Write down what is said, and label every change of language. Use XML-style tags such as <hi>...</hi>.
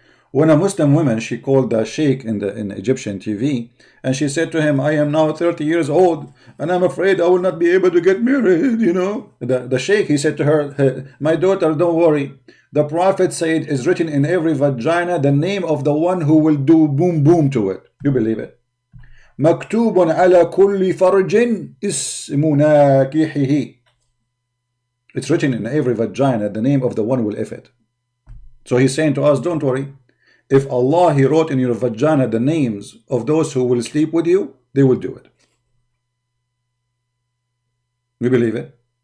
<en>When a Muslim woman, she called the sheikh in Egyptian TV, and she said to him, I am now 30 years old, and I'm afraid I will not be able to get married, you know. The sheikh, he said to her, my daughter, don't worry. The Prophet said, is written in every vagina the name of the one who will do boom boom to it. You believe it?</en> <ar>مكتوب على كل فرج اسم ناكحه.</ar> <en>It's written in every vagina the name of the one who will if it. So he's saying to us, don't worry. If Allah, He wrote in your vagina the names of those who will sleep with you, they will do it. You believe it?</en>